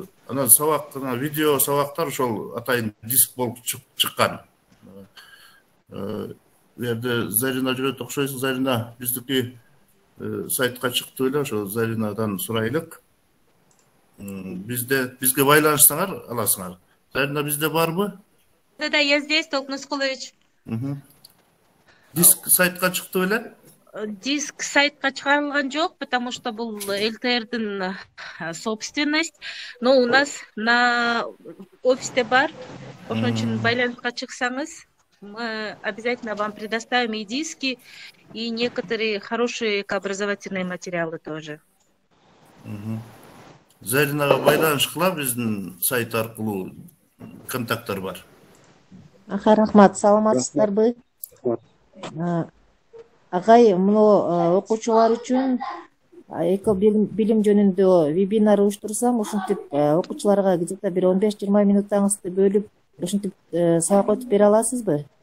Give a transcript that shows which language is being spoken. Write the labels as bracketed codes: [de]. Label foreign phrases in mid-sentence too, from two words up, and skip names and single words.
[ky] Анан сабак, видео сабактар ошол атайын диск болуп чыккан. Жерде Зарина жүрөт окшойсуң, Зарина биздики сайтка чыкты эле, ошо Заринадан сурайлык. Бизге байланышсаңар аласыңар. Зарина бизде барбы? [ru] Да, я здесь, Толк Нускулович. [ky] Диск сайтка чыкты эле? Диск сайтка чыгарылган жок, [ru] потому что [ky] бул ЛТРдин [ru] собственность. Но у нас на офисте бар. [ky] Ошон үчүн байланыска чыксаңыз, [ru] мы обязательно вам предоставим и диски, и некоторые хорошие образовательные материалы тоже. [ky] Заринага байланышкыла, биздин сайт аркылуу контакттар бар. Рахмат, саламатсыздарбы? Агай, муну окуучулар үчүн эко билим жөнүндө вебинар уюштурсам, ушинтип окуучуларга где-то бир 15-20 минуттарыңызды бөлүп, ушинтип сабак өтүп бере аласызбы?